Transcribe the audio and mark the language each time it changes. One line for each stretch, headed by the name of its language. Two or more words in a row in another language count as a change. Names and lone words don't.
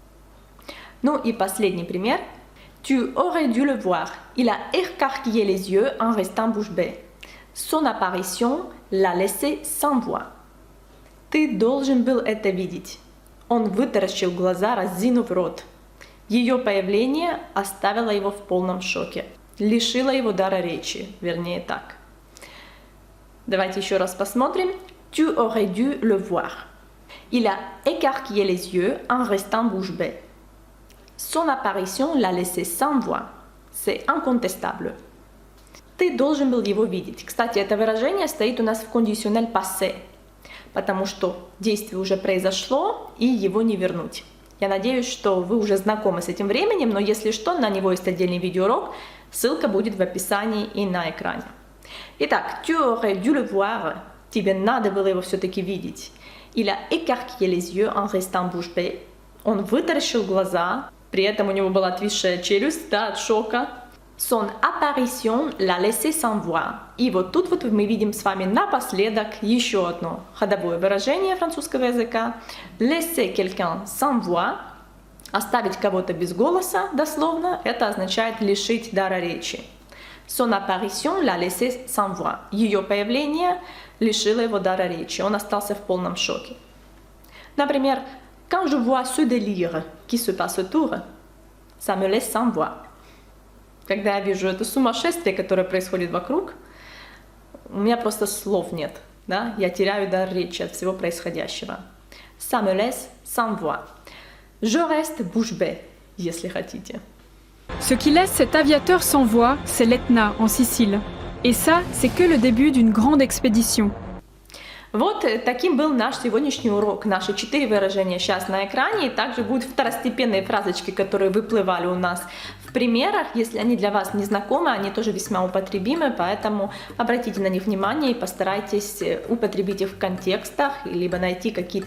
Russian: Ну и последний пример.
French: Tu aurais dû le voir. Il a écarquillé les yeux en restant bouche bée. Son apparition l'a laissé sans voix.
Russian: Ты должен был это видеть. Он вытаращил глаза, разинув рот. Ее появление оставило его в полном шоке. Лишило его дара речи, вернее так. Давайте еще раз посмотрим.
French: Tu aurais dû le voir. Il a écarquillé les yeux en restant bouche bée. Son apparition l'a laissé sans voix. C'est incontestable.
Russian: Ты должен был его видеть. Кстати, это выражение стоит у нас в кондиционель passé, потому что действие уже произошло и его не вернуть. Я надеюсь, что вы уже знакомы с этим временем, но если что, на него есть отдельный видеоурок. Ссылка будет в описании и на экране. Итак,
French: tu aurais dû le voir.
Russian: Тебе надо было его все-таки видеть.
French: Il a écarquillé les yeux en restant bouche bée.
Russian: Он вытаращил глаза. При этом у него была отвисшая челюсть, да, от шока.
French: Son apparition l'a laissé sans voix.
Russian: И вот тут вот мы видим с вами напоследок еще одно ходовое выражение французского языка.
French: Laisser quelqu'un sans voix,
Russian: оставить кого-то без голоса, дословно, это означает лишить дара речи.
French: Son apparition l'a laissé sans voix.
Russian: Ее появление лишило его дара речи, он остался в полном шоке. Например,
French: quand je vois ce délire qui se passe autour, ça me laisse sans voix.
Russian: Когда я вижу это сумасшествие, которое происходит вокруг, у меня просто слов нет, да? Я теряю дар речи от всего происходящего.
French: Ça me laisse sans voix. Je reste bouche bée,
Russian: если хотите.
French: Ce qui laisse cet aviateur sans voix, c'est l'Etna en Sicile. Et ça, c'est que le début d'une grande expédition.
Russian: Вот таким был наш сегодняшний урок. Наши 4 выражения сейчас на экране. И также будут второстепенные фразочки, которые выплывали у нас в примерах. Если они для вас не знакомы, они тоже весьма употребимы, поэтому обратите на них внимание и постарайтесь употребить их в контекстах, либо найти какие-то...